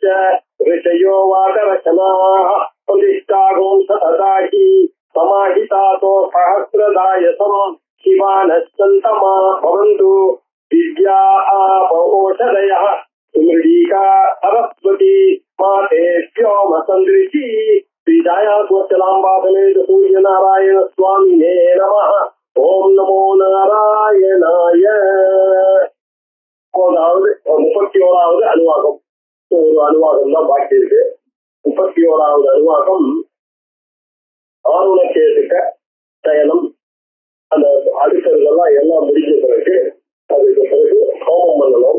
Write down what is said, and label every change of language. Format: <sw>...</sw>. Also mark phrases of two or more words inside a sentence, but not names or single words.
<sa>ऋषयो वादरचनाः प्रतिष्ठागुं सतताहि समाहितातो सहस्रदायसं शिवानः सन्तमा भवन्तु विद्या आपौषधयः सुमृडीका सरस्वती माते व्योमसन्दृशी श्रीजाया गोचलाम्बासमेत सूर्यनारायण स्वामिने नमः ओम नमो नारायणाय.</sa> <ta>31வது அணுவாகம். ஒரு அணுவாகம் தான் பாக்கி இருக்கு. 31வது அணுவாகம்</ta> <sa>आरुणकेतुक चयनम्.</sa> <ta>அந்த அடுத்ததெல்லாம் எல்லாம் முடிஞ்ச பிறகு அதுக்கு பிறகு ஹோமம் பண்ணணும்.</ta>